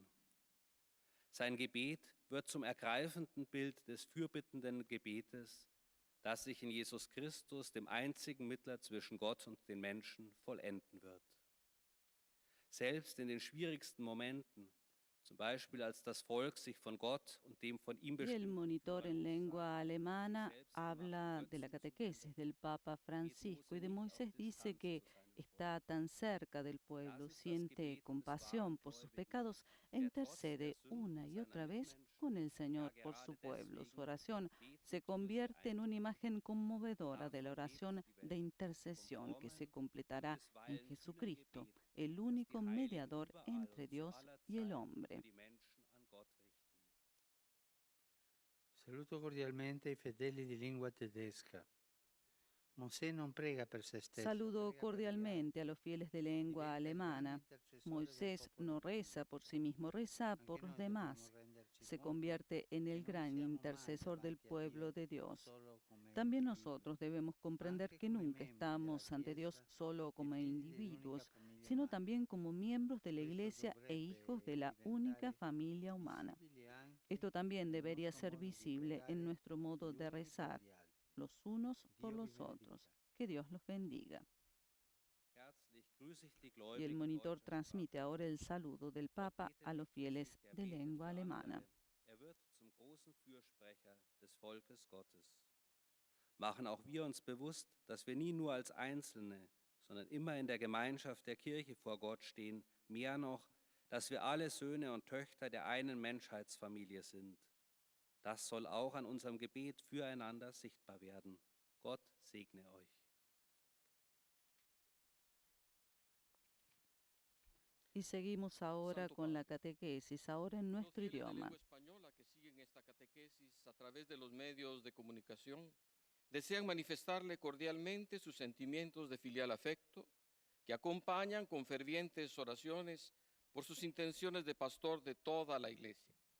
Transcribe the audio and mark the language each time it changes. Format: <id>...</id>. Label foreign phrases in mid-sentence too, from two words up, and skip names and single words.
<de>Sein Gebet wird zum ergreifenden Bild des fürbittenden Gebetes, das sich in Jesus Christus, dem einzigen Mittler zwischen Gott und den Menschen, vollenden wird. Selbst in den schwierigsten Momenten, zum Beispiel als das Volk sich von Gott und dem von ihm</de> <es>Y el</es> <de>bestimmten</de> <es>monitor</es> <de>Führer</de> <es>en lengua</es> <de>lossagt,</de> <es>alemana</es> <de>sich selbst</de> <es>habla</es> <de>gemachten</de> <es>de la</es> <de>Götzen</de> <es>catequesis del Papa Francisco y de Moisés dice que está tan cerca del pueblo, siente compasión por sus pecados e intercede una y otra vez con el Señor por su pueblo. Su oración se convierte en una imagen conmovedora de la oración de intercesión que se completará en Jesucristo, el único mediador entre Dios y el hombre.</es> <it>Saluto cordialmente i fedeli di lingua tedesca. Mosè non prega per se stesso.</it> <es>Saludo</es> <it>prega per gli</it> <es>cordialmente a los fieles de lengua</es> <it>altri. Diventa il grande</it> <es>alemana.</es> <it>intercessore del</it> <es>Moisés</es> <it>popolo</it> <es>no</es> <it>di Dio.</it> <es>reza por sí mismo, reza</es> <it>Anche</it> <es>por</es> <it>noi</it> <es>los</es> <it>dobbiamo</it> <es>demás.</es> <it>renderci</it> <es>Se</es> <it>conto</it> <es>convierte en</es> <it>che</it> <es>el</es> <it>non</it> <es>gran</es> <it>siamo mai</it> <es>intercesor del</es> <it>davanti a</it> <es>pueblo</es> <it>Dio</it> <es>de Dios.</es> <it>solo come</it> <es>También</es> <it>individui,</it> <es>nosotros debemos</es> <it>ma</it> <es>comprender</es> <it>anche</it> <es>que</es> <it>come</it> <es>nunca</es> <it>membri della</it> <es>estamos ante Dios</es> <it>Chiesa</it> <es>solo</es> <it>e</it> <es>como</es> <it>figli dell'unica</it> <es>individuos,</es> <it>famiglia</it> <es>sino</es> <it>umana.</it> <es>también como miembros de la</es> <it>Questo</it> <es>Iglesia e hijos de la</es> <it>dovrebbe</it> <es>única</es> <it>diventare</it> <es>familia humana.</es> <it>visibile anche</it> <es>Esto también</es> <it>nel</it> <es>debería</es> <it>nostro</it> <es>ser</es> <it>modo di</it> <es>visible en</es> <it>pregare</it> <es>nuestro modo</es> <it>gli</it> <es>de</es> <it>uni per</it> <es>rezar,</es> <it>gli altri.</it> <es>los unos por</es> <it>Dio vi</it> <es>los otros.</es> <it>benedica.</it> <es>Que Dios los bendiga.</es> <de>Herzlich grüße ich die</de> <es>Y el</es> <de>Gläubigen</de> <es>monitor</es> <de>deutscher</de> <es>transmite</es> <de>Sprache.</de> <es>ahora el saludo del</es> <de>Gott</de> <es>Papa</es> <de>betet</de> <es>a los</es> <de>nicht für</de> <es>fieles</es> <de>sich, er</de> <es>de</es> <de>betet</de> <es>lengua</es> <de>für</de> <es>alemana.</es> <de>andere. Er wird zum großen Fürsprecher des Volkes Gottes. Machen auch wir uns bewusst, dass wir nie nur als Einzelne, sondern immer in der Gemeinschaft der Kirche vor Gott stehen, mehr noch, dass wir alle Söhne und Töchter der einen Menschheitsfamilie sind. Das soll auch an unserem Gebet füreinander sichtbar werden. Gott segne euch.</de> <es>Y seguimos ahora Santo con la Padre, catequesis, ahora en los nuestro fieles de idioma. lengua española que siguen esta catequesis a través de los medios de comunicación desean manifestarle cordialmente sus sentimientos de filial afecto que acompañan con fervientes oraciones por sus intenciones de pastor de toda la Iglesia.</es>